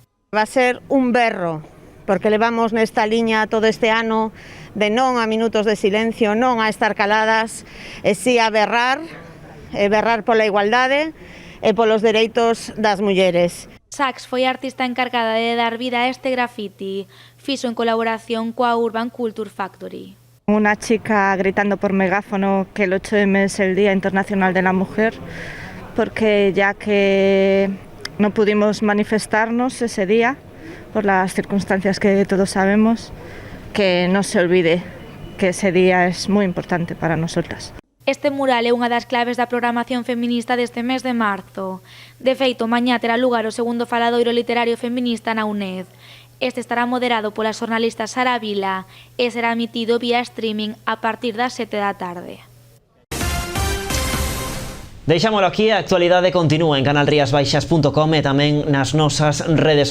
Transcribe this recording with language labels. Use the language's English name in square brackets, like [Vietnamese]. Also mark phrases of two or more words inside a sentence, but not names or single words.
[Galician] Va a ser un berro, porque levamos nesta liña todo este ano de non a minutos de silencio, non a estar caladas, e si a berrar pola igualdade e polos dereitos das mulleres. Sax foi a artista encargada de dar vida a este grafiti, fixo en colaboración coa Urban Culture Factory. [Spanish] Una chica gritando por megáfono que el 8M es el Día Internacional de la Mujer, porque ya que no pudimos manifestarnos ese día, por las circunstancias que todos sabemos, que no se olvide que ese día es muy importante para nosotras. [Galician] Este mural é unha das claves da programación feminista deste mes de marzo. De feito, mañá terá lugar o segundo faladoiro literario feminista na UNED. Este estará moderado pola xornalista Sara Vila e será emitido vía streaming a partir das 7 da tarde. Deixámolo aquí, a actualidade continúa en canalriasbaixas.com e tamén nas nosas redes sociais.